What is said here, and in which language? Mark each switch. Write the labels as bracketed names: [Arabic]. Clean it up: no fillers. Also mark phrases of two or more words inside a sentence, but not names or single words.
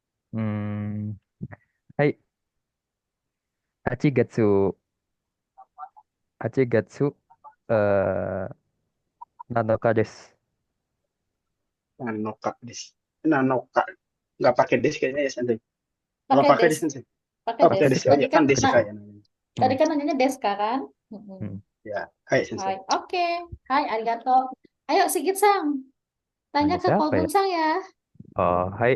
[Indonesian] Hmm, hai, [Japanese] Hachigatsu, Hachigatsu, eh, Nanoka desu. Nanoka des. Nanoka. [Indonesian] Nggak pakai des kayaknya ya, Sensei. Apa Pakai pakai des, des, Sensei? pakai Oh, pakai des. des. Oh Desika. iya, kan Desika ya namanya. Tadi Hmm, kan nanyanya deska kan? hmm. Ya, hai, Hai, Sensei. oke. [Japanese] Hai, arigato. [Indonesian] Ayo Sigit-sang, tanya Nanya ke siapa ya? Kobun-sang ya. Oh, hai.